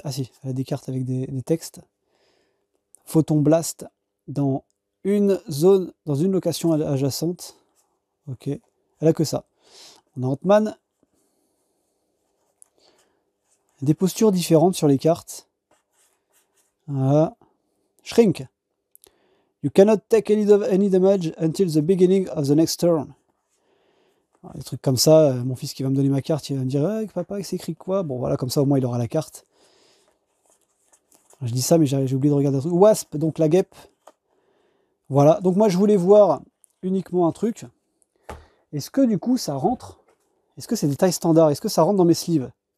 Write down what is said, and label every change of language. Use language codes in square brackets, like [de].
[fr] Ah si, elle a des cartes avec des textes. Photon Blast dans une zone, dans une location adjacente. Ok. Elle a que ça. On a Ant-Man. Des postures différentes sur les cartes. Voilà. Shrink. [en] You cannot take any damage until the beginning of the next turn. [fr] Des trucs comme ça, mon fils qui va me donner ma carte, il va me dire hey, papa, c'est écrit quoi? Bon voilà, comme ça au moins il aura la carte. Je dis ça, mais j'ai oublié de regarder un truc. Wasp, donc la guêpe. Voilà, donc moi je voulais voir uniquement un truc. Est-ce que du coup ça rentre? Est-ce que c'est des tailles standards? Est-ce que ça rentre dans mes sleeves?